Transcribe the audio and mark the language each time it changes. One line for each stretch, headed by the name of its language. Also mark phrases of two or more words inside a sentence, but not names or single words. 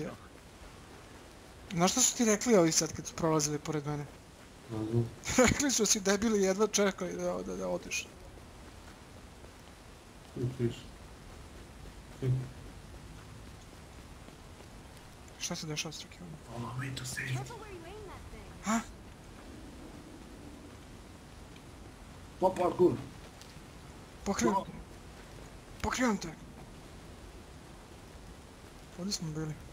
Bosnian: Znaš što su ti rekli ovi sad kad su prolazili pored mene? Ne znam. Rekli su si debili jedva čekali da odeš. Tu piše. Čekaj. Šta se dešava s Rakionom?
English: Follow me to safety. Careful where you aim that thing.
Bosnian: Ha? Pa parkour. Pokrivam te. Ovdje smo bili.